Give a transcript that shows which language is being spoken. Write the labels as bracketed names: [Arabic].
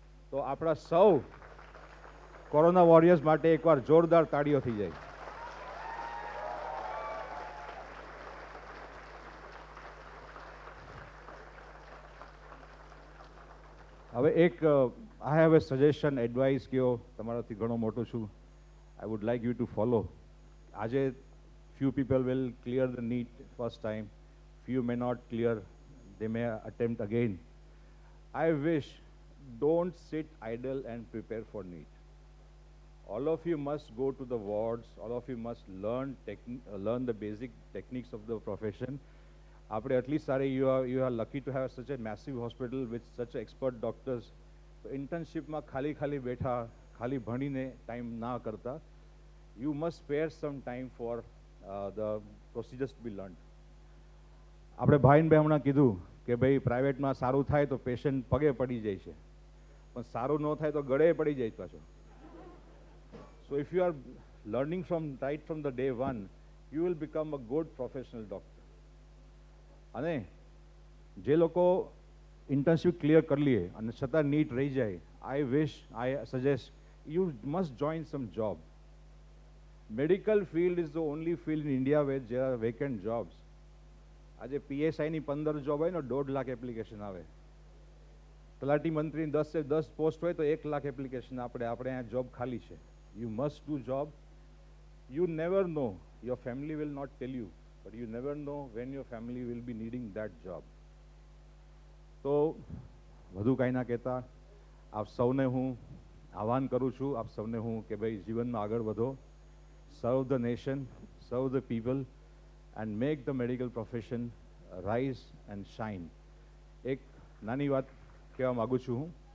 [Gujarati] તો આપણા સૌ કોરોના વોરિયર્સ માટે એકવાર જોરદાર તાળીઓ થઈ જાય. હવે એક [English] I have a suggestion advice [Gujarati] કયો તમારાથી ઘણો મોટો છું. [English] I would like you to follow. [Gujarati] આજે [English] few people will clear the NEET first time, few may not clear, they may attempt again. I wish, don't sit idle and prepare for NEET. All of you must go to the wards, all of you must learn the basic techniques of the profession. After at least you are lucky to have such a massive hospital with such expert doctors. [Gujarati] So internship ma khali betha, khali bhanine time na karta. [English] You must spare some time for the procedures to be learned. [Gujarati] આપણે ભાઈને બે હમણાં કીધું કે ભાઈ પ્રાઇવેટમાં સારું થાય તો પેશન્ટ પગે પડી જાય છે, પણ સારું ન થાય તો ગળે પડી જાય પાછો. [English] So if you are learning right from the day one, you will become a good professional doctor. [Gujarati] અને જે લોકો ઇન્ટર્નશિપ ક્લિયર કરી લઈએ અને છતાં નીટ રહી જાય, [English] I suggest you must join some job. Medical field is the only field in India where there are vacant jobs. [Gujarati] આજે PSI ની 15 જોબ હોય ને 1.5 લાખ એપ્લિકેશન આવે. તલાટી મંત્રી 10 પોસ્ટ હોય તો 1 લાખ એપ્લિકેશન આપણે અહીંયા જોબ ખાલી છે. [English] You must do job. You never know, your family will not tell you, but you never know when your family will be needing that job. [Gujarati] તો વધુ કાંઈ ના કહેતા આપ સૌને હું આહ્વાન કરું છું, આપ સૌને હું કે ભાઈ જીવનમાં આગળ વધો. [English] Serve the nation, serve the people, and make the medical profession rise and shine. [Gujarati] એક નાની વાત કહેવા માગું છું હું